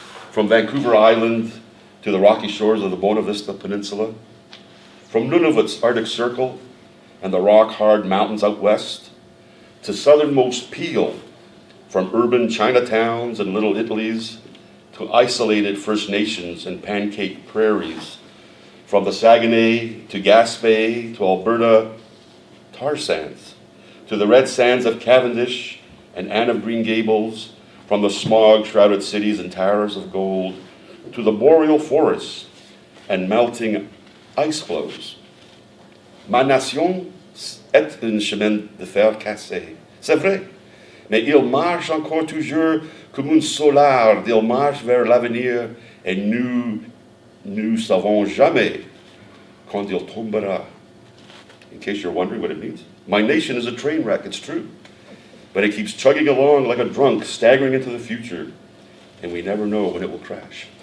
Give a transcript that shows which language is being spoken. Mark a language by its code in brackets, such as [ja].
[en] From Vancouver Island to the rocky shores of the Bona Vista Peninsula, from Nunavut's Arctic Circle and the rock-hard mountains out west, to southernmost Peel, from urban Chinatowns and Little Italys to isolated First Nations and pancake prairies, from the Saguenay to Gaspé to Alberta tar sands, to the red sands of Cavendish and Anne of Green Gables, from the smog-shrouded cities and towers of gold, to the boreal forests and melting ice floes. [fr] Ma nation est un chemin de fer cassé. C'est vrai. Mais il marche encore toujours comme un solar, il marche vers l'avenir, et nous ne savons jamais quand il tombera. [en] In case you're wondering what it means. My nation is a train wreck, it's true. But it keeps chugging along like a drunk, staggering into the future, and we never know when it will crash.